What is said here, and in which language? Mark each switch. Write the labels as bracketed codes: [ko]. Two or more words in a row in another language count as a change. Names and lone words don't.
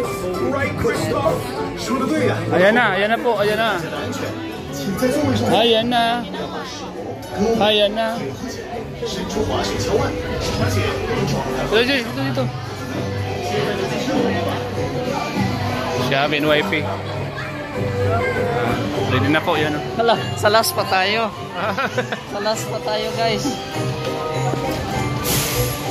[en] Right, Kristoff? [zh] 说得对呀。 [tl] Ayan na po, ayan na. [zh] 安全，请在座位上 [tl] Ayan na. Ayan na. [zh] 伸出滑雪橇外，而且照看 [tl] Dito. Siya, BNYP. Ready na po, yan. Hala, sa last pa tayo. Sa last pa tayo, guys.